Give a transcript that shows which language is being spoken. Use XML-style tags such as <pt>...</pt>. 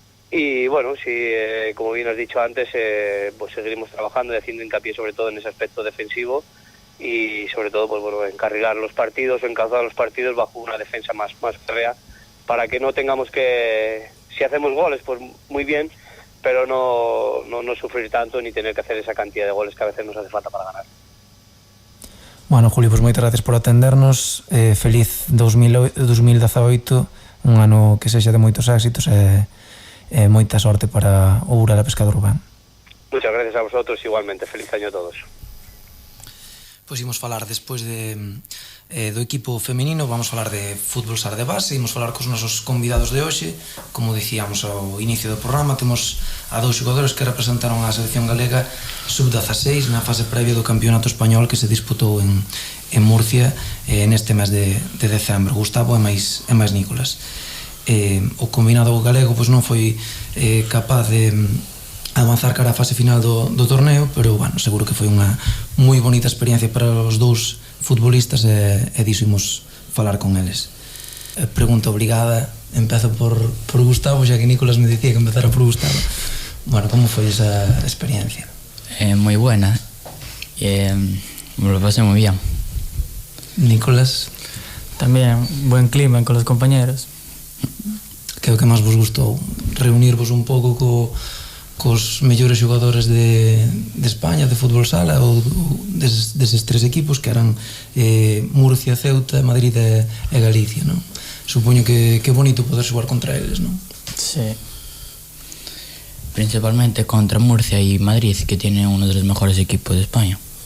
<es>Y bueno, sí, como bien has dicho antes, pues seguiremos trabajando y haciendo hincapié sobre todo en ese aspecto defensivo y sobre todo pues bueno, encarrilar los partidos, encauzar los partidos bajo una defensa más férrea, para que no tengamos que, si hacemos goles pues muy bien, pero no sufrir tanto ni tener que hacer esa cantidad de goles que a veces nos hace falta para ganar.</es> <gl>Bueno, Julio, pues moitas gracias por atendernos. Feliz 2018, un ano que sexa de moitos éxitos e moita sorte para o Burela Pescado Rubén.</gl> <es>Muchas gracias a vosotros, igualmente. Feliz año a todos.</es> <gl>Pois imos falar despois do equipo femenino, vamos falar de fútbol sala de base, imos falar cos nosos convidados de hoxe. Como dicíamos ao inicio do programa, temos a 2 xogadores que representaron a selección galega sub-16 na fase previa do campeonato español que se disputou en Murcia neste mes de decembro, Gustavo e máis Nicolas. O combinado galego pois non foi capaz de avanzar cara a fase final do torneo, pero bueno, seguro que foi unha moi bonita experiencia para os dous futbolistas e diso imos falar con eles. Pregunta obligada, empezo por Gustavo, xa que Nicolas me dicía que empezara por Gustavo. Bueno, como foi esa experiencia?</gl> <es>Muy buena, me lo pasé muy bien. Nicolas? También, buen clima con los compañeros.</es> <gl>Que é o que máis vos gustou? Reunirvos un pouco cos mellores xogadores de España de fútbol sala ou deses 3 equipos que eran Murcia, Ceuta, Madrid e Galicia, non? Supoño que é bonito poder xogar contra eles, non?</gl> <es>Sí. Principalmente contra Murcia y Madrid, que tiene uno de los mejores equipos de España.</es>